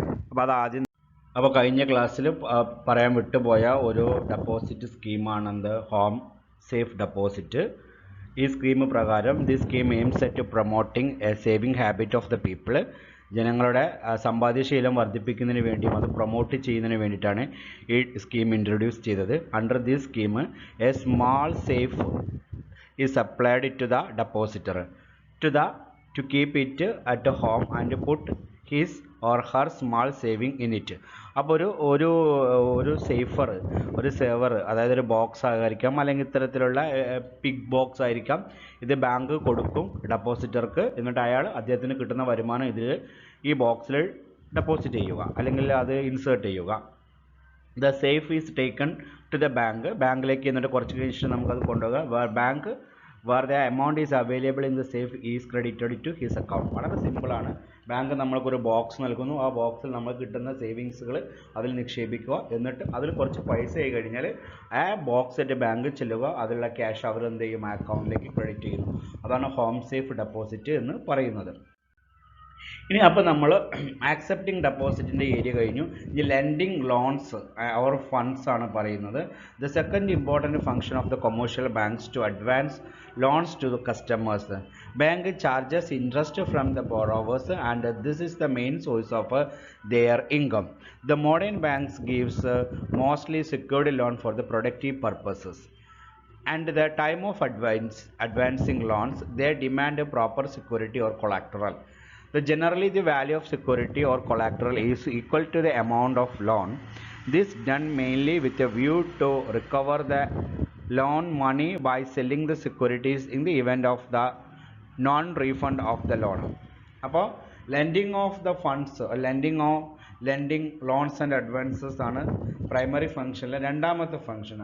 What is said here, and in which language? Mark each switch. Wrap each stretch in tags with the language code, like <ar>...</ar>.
<ml>അപ്പോൾ അത് ആദ്യം കഴിഞ്ഞ ക്ലാസ്സിൽ പറയാൻ വിട്ടുപോയ ഒരു ഡെപ്പോസിറ്റ് സ്കീമാണ് എന്ത് ഹോം സേഫ് ഡെപ്പോസിറ്റ്. ഈ സ്കീം പ്രകാരം</ml> <en>The scheme aims at promoting a saving habit of the people.</en> <ml>ജനങ്ങളുടെ സമ്പാദ്യശീലം വർദ്ധിപ്പിക്കുന്നതിന് വേണ്ടിയും അത് പ്രൊമോട്ട് ചെയ്യുന്നതിന് വേണ്ടിയിട്ടാണ് ഈ സ്കീം ഇൻട്രൊഡ്യൂസ് ചെയ്തത്.</ml> <en>Under this scheme a small safe is applied to the depositor to keep it at home and put his or her small saving in it.</en> <ml>അപ്പോൾ ഒരു സേവർ അതായത് ഒരു ബോക്സ് ആയിരിക്കാം, അല്ലെങ്കിൽ ഇത്തരത്തിലുള്ള പിഗ് ബോക്സ് ആയിരിക്കാം. ഇത് ബാങ്ക് കൊടുക്കും ഡെപ്പോസിറ്റർക്ക്. എന്നിട്ട് അദ്ദേഹത്തിന് കിട്ടുന്ന വരുമാനം ഈ ബോക്സിൽ ഡെപ്പോസിറ്റ് ചെയ്യുക, അല്ലെങ്കിൽ അത് ഇൻസേർട്ട് ചെയ്യുക.</ml> <en>the safe is taken to the</en> <ml>ബാങ്കിലേക്ക്. എന്നിട്ട് കുറച്ച് കഴിഞ്ഞിട്ട് നമുക്കത് കൊണ്ടുപോകുക.</ml> <en>where the amount is available in the safe is credited to his account.</en> <ml>വളരെ സിമ്പിളാണ്. ബാങ്ക് നമ്മൾക്കൊരു ബോക്സ് നൽകുന്നു. ആ ബോക്സിൽ നമ്മൾ കിട്ടുന്ന സേവിങ്സുകൾ അതിൽ നിക്ഷേപിക്കുക. എന്നിട്ട് അതിൽ കുറച്ച് പൈസ ആയി കഴിഞ്ഞാൽ ആ ബോക്സിൻ്റെ ബാങ്കിൽ ചെല്ലുക. അതിലുള്ള ക്യാഷ് അവർ എന്ത് ചെയ്യും, ആ അക്കൗണ്ടിലേക്ക് ക്രെഡിറ്റ് ചെയ്യുന്നു. അതാണ് ഹോം സേഫ് ഡെപ്പോസിറ്റ് എന്ന് പറയുന്നത്. ഇനി അപ്പോൾ നമ്മൾ ആക്സെപ്റ്റിംഗ് ഡെപ്പോസിറ്റിൻ്റെ ഏരിയ കഴിഞ്ഞു. ഈ ലെൻഡിങ് ലോൺസ് ഓർ ഫണ്ട്സ് ആണ് പറയുന്നത്.</ml> <en>The second important function of the commercial banks to advance loans to the customers. Bank charges interest from the borrowers, and this is the main source of their income. The modern banks gives mostly secured loan for the productive purposes. And the time of advancing loans, they demand a proper security or collateral. Generally, the value of security or collateral is equal to the amount of loan. This done mainly with a view to recover the loan money by selling the securities in the event of the non-refund of the loan.</en> <ml>അപ്പോൾ</ml> <en>lending of the funds, lending loans and advances</en> <ml>ആണ് primary ഫംഗ്ഷനിലെ രണ്ടാമത്തെ function.</ml>